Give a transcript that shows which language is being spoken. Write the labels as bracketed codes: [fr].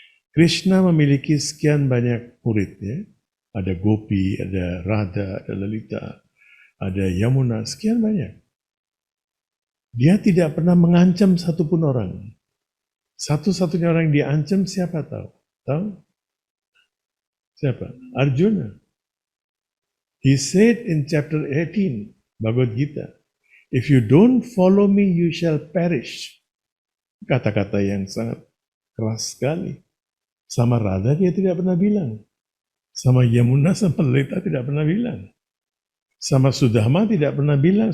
[id] Krishna memiliki sekian banyak muridnya. Ada Gopi, ada Radha, ada Lalita, ada Yamuna, sekian banyak. Dia tidak pernah mengancam satupun orang. Satu-satunya orang yang diancam siapa tahu? Tahu? Siapa? Arjuna. [en] He said in chapter 18, Bhagavad Gita, if you don't follow me, you shall perish. [id] Kata-kata yang sangat keras sekali. Sama Radha dia tidak pernah bilang. Sama Yamuna, sama Lalita tidak pernah bilang. Sama Sudama tidak pernah bilang.